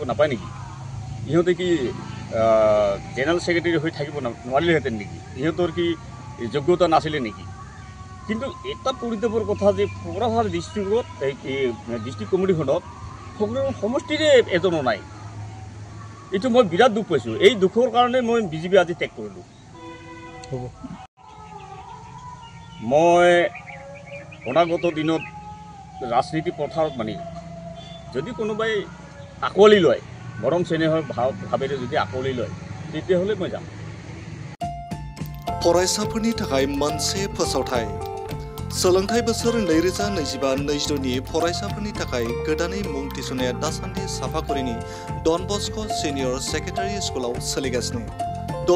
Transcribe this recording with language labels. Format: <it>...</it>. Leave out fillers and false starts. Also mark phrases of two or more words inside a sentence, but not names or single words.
<as>নাপায় নেকি ইহঁতে কি</as> <en>general secretary</en> <as>হৈ থাকিব নোৱাৰিলেহেঁতেন নেকি ইহঁতৰ কি যোগ্যতা নাছিলে নেকি কিন্তু এটা পৰিতাপৰ কথা যে কোকৰাঝাৰ ডিষ্ট্ৰিক্টত</as> <en>district committee</en> <as>ফগৰুগাঁও সমষ্টিৰে এজনো নাই এইটো মই বিৰাট দুখ পাইছোঁ এই দুখৰ কাৰণে মই বিজেপি আজি ত্যাগ কৰিলোঁ মই অনাগত দিনত ৰাজনীতি পথাৰত মানে যদি কোনোবাই আঁকোৱালি লয় মৰম চেনেহৰ ভাৱেৰে যদি আঁকোৱালি লয় তেতিয়াহ'লে মই যাম</as> <brx>फरायसाफोरनि थाखाय मोनसे फोसावथाय सोलोंथाइ बोसोर 2025-26 नि फरायसाफोरनि थाखाय गोदानै मुं थिसननाया दासान्दि साफागुरिनि डन बस्क' सिनियर सेकेन्डारि स्कुलाव सोलिगासिनो डन</brx>